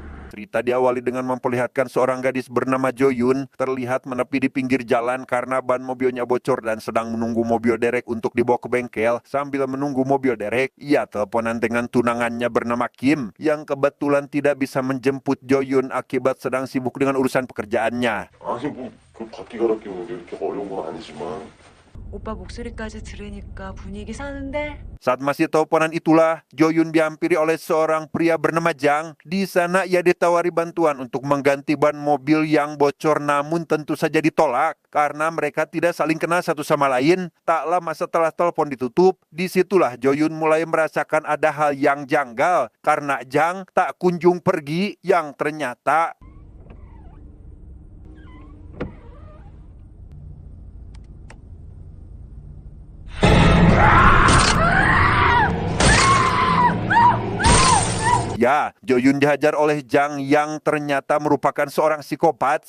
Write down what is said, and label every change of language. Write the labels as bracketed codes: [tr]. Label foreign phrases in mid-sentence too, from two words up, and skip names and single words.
[id] Cerita diawali dengan memperlihatkan seorang gadis bernama Joyun terlihat menepi di pinggir jalan karena ban mobilnya bocor dan sedang menunggu mobil derek untuk dibawa ke bengkel. Sambil menunggu mobil derek, ia teleponan dengan tunangannya bernama Kim yang kebetulan tidak bisa menjemput Joyun akibat sedang sibuk dengan urusan pekerjaannya. [ko] 아니 바퀴 갈아 끼우는 게 이렇게 어려운 건 아니지만 오빠 목소리까지 들으니까 분위기 사는데? [id] Saat masih teleponan itulah, Joyun dihampiri oleh seorang pria bernama Jang. Di sana ia ditawari bantuan untuk mengganti ban mobil yang bocor, namun tentu saja ditolak karena mereka tidak saling kenal satu sama lain. Tak lama setelah telepon ditutup, disitulah Joyun mulai merasakan ada hal yang janggal karena Jang tak kunjung pergi yang ternyata ya, Joyun dihajar oleh Jang yang ternyata merupakan seorang psikopat.